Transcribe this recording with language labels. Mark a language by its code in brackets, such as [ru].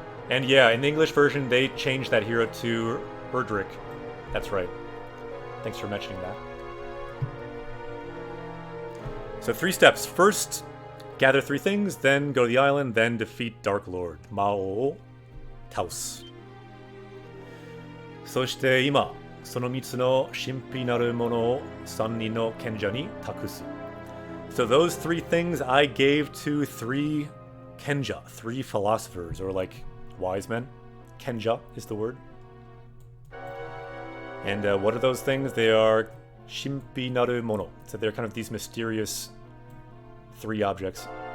[en] And yeah, in the English version, they changed that hero to Erdrick. That's right. Thanks for mentioning that. So 3 steps. First, gather 3 things, then go to the island, then defeat Dark Lord. [ja] Mao o taos. そして今、その3つの神秘なるものを3人の賢者に託す. [en] So those 3 things I gave to 3 Kenja, 3 philosophers, or like wise men. Kenja is the word. And what are those things? They are shimpi naru mono. So they're kind of these mysterious 3 objects.